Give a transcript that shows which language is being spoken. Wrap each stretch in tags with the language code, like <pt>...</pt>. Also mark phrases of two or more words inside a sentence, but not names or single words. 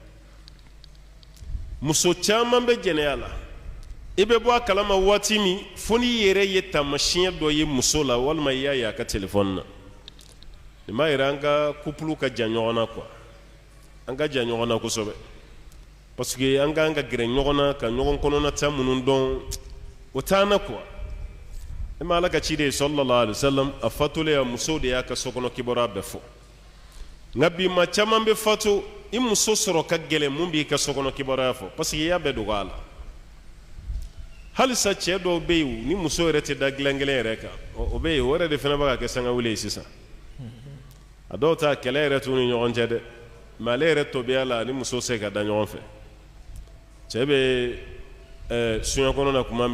<bm>muso caman bɛ jɛnɛya la i bɛ bɔ a kalama waati min fo n'i yɛrɛ ye taamasiyɛn dɔ ye muso la walima i y'a ye a ka telefɔni na nin b'a yira an ka couple ka jan ɲɔgɔn na quoi an ka jan ɲɔgɔn na kosɛbɛ</bm> <fr>parce que</fr> <bm>an ka gɛrɛ ɲɔgɔn na ka ɲɔgɔn kɔnɔnata minnu dɔn o t'an na quoi e ma ala ka ciden</bm> <ar>صلى الله عليه وسلم</ar> <bm>a fatulen a muso de y'a ka sokɔnɔ kibaruya bɛɛ fɔ nka bi maa caman bɛ fatu i muso sɔrɔ ka gɛlɛn mun b'i ka sokɔnɔ kibaruya fɔ</bm> <fr>parce que</fr> <bm>i y'a bɛɛ dogo a la halisa cɛ dɔw bɛ yen ni muso yɛrɛ tɛ da dilan kelen yɛrɛ kan o bɛ yen o yɛrɛ de fana bɛ ka kɛ sangawuli ye sisan a dɔw ta kɛlɛ yɛrɛ t'u ni ɲɔgɔn cɛ dɛ mais ale yɛrɛ tobiya la ni muso se ka da ɲɔgɔn fɛ cɛ bɛ suɲɛ kɔnɔ na tuma</bm>